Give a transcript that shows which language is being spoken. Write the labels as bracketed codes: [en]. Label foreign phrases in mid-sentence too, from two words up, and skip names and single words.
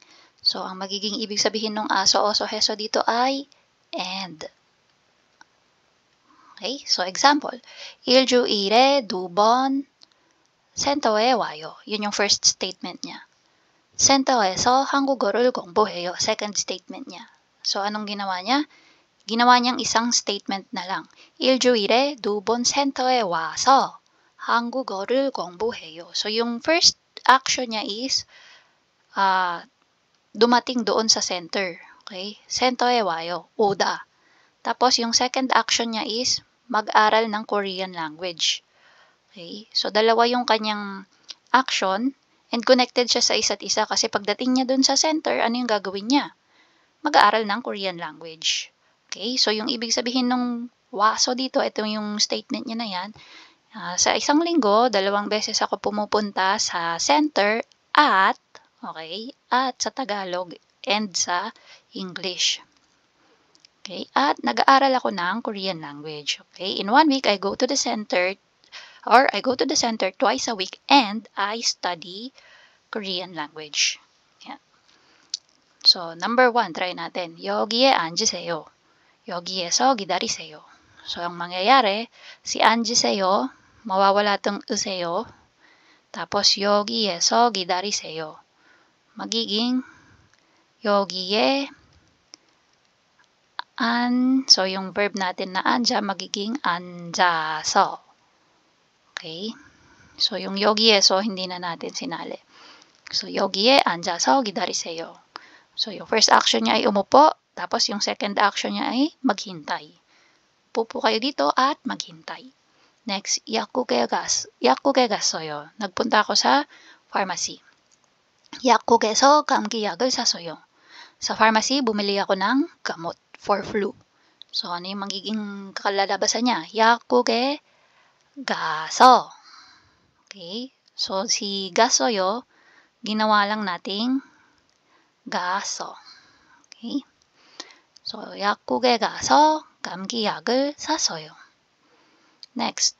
[tl] So, ang magiging ibig sabihin ng [ko] 아서, 어서, 해서 [tl] dito ay and. Okay, so example. [ko] 일주일에 2번 센터에 와요. [tl] yun yung first statement niya. [ko] 센터에서 한국어를 공부해요. [tl] Second statement niya. So, anong ginawa niya? Ginawa niyang isang statement na lang. [ko] 일주일에 2번 센터에 와서 한국어를 공부해요. [tl] So, yung first action niya is dumating doon sa center. [ko] Okay? 센터에 와요. 오다. [tl] Tapos, yung second action niya is mag-aral ng [en] Korean language. [tl] Okay? So, dalawa yung kanyang action and connected siya sa isa't isa kasi pagdating niya dun sa center, ano yung gagawin niya? Mag-aaral ng [en] Korean language. [tl] Okay? So, yung ibig sabihin ng waso dito, ito yung statement niya na yan. Sa isang linggo, 2 beses ako pumupunta sa center at Okay? At sa Tagalog and sa English. Okay? At nag-aaral ako ng [en] Korean language. [tl] Okay? [en] In 1 week, I go to the center twice a week and I study Korean language. [tl] Yan. So, number 1, try natin. [ko] 여기에 앉으세요. 여기에서 기다리세요. [tl] So, ang mangyayari, si 앉으세요, mawawala itong 으세요. [ko] Tapos, 여기에서 기다리세요. [tl] Magiging 여기에 so yung verb natin na 앉아, magiging 앉아서. Okay? So, yung 여기에서, hindi na natin sinali. So, [ko] 여기에 앉아서 기다리세요. [tl] So, yung first action niya ay umupo, tapos yung second action niya ay maghintay. Pupo kayo dito at maghintay. Next, [ko] 약국에 갔어요. [tl] Nagpunta ako sa pharmacy. [ko] 약국에서 감기약을 샀어요. [tl] Sa pharmacy, bumili ako ng gamot [en] for flu. [tl] So, ano yung magiging kalalabasan niya? [ko] 약국에 가서. [tl] Okay? So, si gas어요, ginawa lang nating 가서. [ko] Okay? So, 약국에 가서 감기약을 샀어요. [tl] Next.